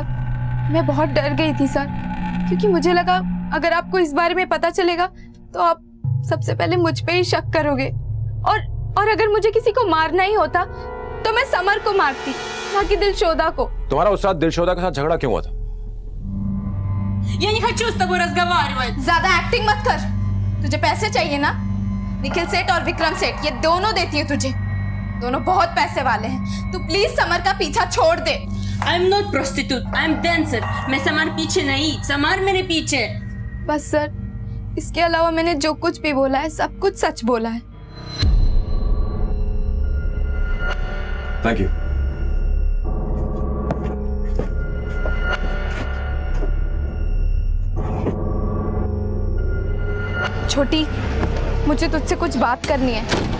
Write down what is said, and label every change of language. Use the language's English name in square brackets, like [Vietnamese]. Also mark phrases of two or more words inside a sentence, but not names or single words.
[Hindi] मैं बहुत डर गई थी सर, क्योंकि मुझे लगा अगर आपको इस बारे में पता चलेगा तो आप सबसे पहले मुझ पे ही शक करोगे, और अगर मुझे किसी को मारना ही होता तो मैं समर को मारती, ना कि दिलशोदा को। तुम्हारा उस रात दिलशोदा के साथ झगड़ा क्यों हुआ था? [Russian] Я не хочу с тобой разговаривать। [Hindi] ज्यादा एक्टिंग मत कर। तुझे पैसे चाहिए ना? निखिल सेठ और विक्रम सेठ ये दोनों देती है तुझे। दोनों बहुत पैसे वाले हैं। तू प्लीज समर का पीछा छोड़ दे। [English] I'm not prostitute, I'm dancer. [Hindi] मैं समर पीछे नहीं, समर मेरे पीछे। बस सर, इसके अलावा मैंने जो कुछ भी बोला है सब कुछ सच बोला है। [English] thank you. [Hindi] छोटी, मुझे तुझसे कुछ बात करनी है।